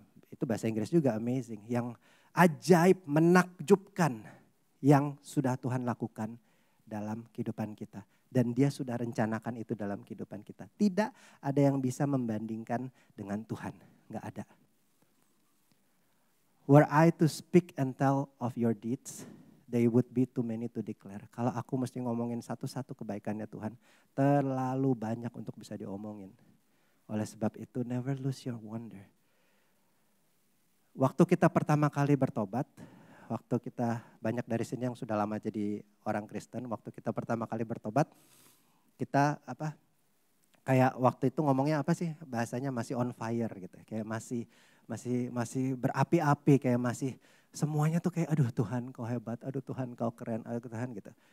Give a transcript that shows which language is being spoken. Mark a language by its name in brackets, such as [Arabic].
[Indonesian] Itu bahasa Inggris juga amazing. Yang ajaib, menakjubkan yang sudah Tuhan lakukan dalam kehidupan kita. Dan dia sudah rencanakan itu dalam kehidupan kita. Tidak ada yang bisa membandingkan dengan Tuhan. Gak ada. [English] Were I to speak and tell of your deeds, they would be too many to declare. [Indonesian] Kalau aku mesti ngomongin satu-satu kebaikannya Tuhan, terlalu banyak untuk bisa diomongin. Oleh sebab itu, [English] never lose your wonder. [Indonesian] Waktu kita pertama kali bertobat, waktu kita banyak dari sini yang sudah lama jadi orang Kristen, waktu kita pertama kali bertobat, kita kayak waktu itu ngomongnya apa sih, bahasanya masih [English] on fire [Indonesian] gitu, kayak masih berapi-api, kayak masih semuanya tuh kayak aduh Tuhan kau hebat, aduh Tuhan kau keren, aduh Tuhan gitu.